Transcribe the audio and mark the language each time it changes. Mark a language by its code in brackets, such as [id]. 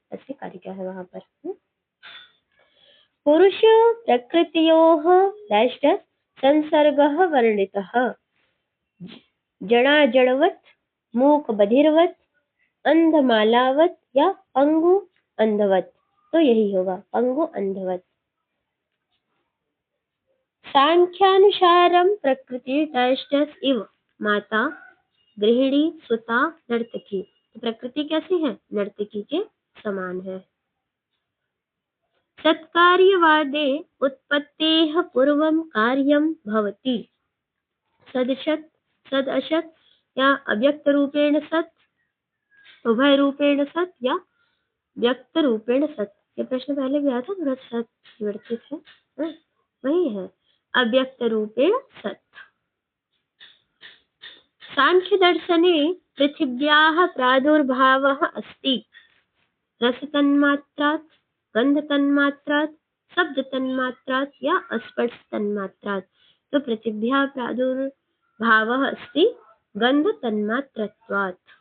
[hi] ऐसे कार्य क्या है वहां पर। [sa] पुरुष प्रकृतियोः डैश डैश संसर्गः वर्णितः जड़ा जड़वत्, मूक बधिरवत्, अंध मालावत या पंगु अंधवत। [hi] तो यही होगा पंगु अंधवत। [sa] सांख्यानुसारम प्रकृति डैश डैश इव माता, गृहिणी, सुता, नर्तकी। [hi] तो प्रकृति कैसी है? नर्तकी के समान है। [sa] सत्कार्यवादे उत्पत्तेः पूर्वं कार्यं भवति। सदसत्, सदअसत् या अव्यक्त रूपेण सत्, उभय रूपेण सत् या व्यक्त रूपेण सत्। [hi] ये प्रश्न पहले भी आया था, थोड़ा सत् विवर्तित है, वही है अव्यक्त रूपेण सत्। [sa] सांख्य दर्शने पृथिव्याः प्रादुर्भावः अस्ति रसतन्मात्रात्, गन्धतन्मात्रात्, शब्दतन्मात्रात् या स्पर्शतन्मात्रात्। तो पृथिव्याः प्रादुर्भावः अस्ति गन्धतन्मात्रत्वात्।